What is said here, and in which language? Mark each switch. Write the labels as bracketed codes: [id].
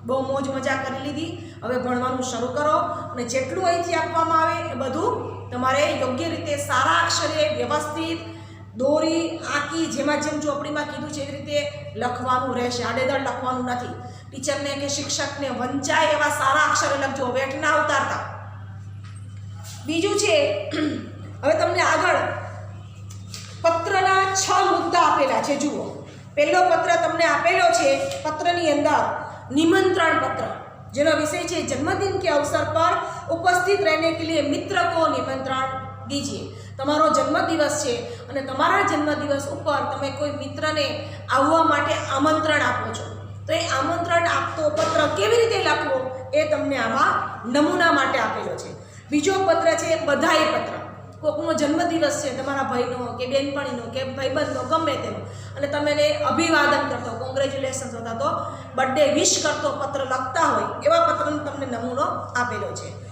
[gu] બહુ મોજ મજા કરી લીધી, હવે ભણવાનું શરૂ કરો અને જેટલું અહીંથી આપવામાં આવે એ બધું તમારે યોગ્ય રીતે સારા અક્ષરે વ્યવસ્થિત દોરી આંકી જેમાં જેમ ચોપડીમાં કીધું છે એવી રીતે લખવાનું રહેશે। આડેધડ લખવાનું નથી। ટીચરને કે શિક્ષકને વંચાય એવા સારા અક્ષરે લખજો, વેઠ ના ઉતારતા। બીજું છે હવે તમને આગળ પત્રના 6 મુદ્દા આપેલા છે, જુઓ। પહેલો પત્ર તમને આપેલો છે પત્રની અંદર निमंत्रण पत्र, જેનો વિષય છે જન્મદિન [hi] के अवसर पर उपस्थित रहने के लिए मित्र को निमंत्रण दीजिए। [gu] તમારો જન્મદિવસ છે અને તમારા જન્મદિવસ ઉપર તમે કોઈ મિત્રને આવવા માટે આમંત્રણ આપો છો તો એ આમંત્રણ આપતો પત્ર કેવી રીતે લખવો એ તમને આમાં નમૂના માટે આપેલો છે। બીજો પત્ર છે બધાઈ પત્ર। કોઈકનો જન્મદિવસ છે, તમારા ભાઈનો કે બેનપણીનો કે ભાઈબંધનો ગમે તેનો, અને તમે એને અભિવાદન કરતો, કોંગ્રેચ્યુલેશન્સ હતા તો બર્થડે વિશ કરતો પત્ર લખતા હોય એવા પત્રનો તમને નમૂનો આપેલો છે।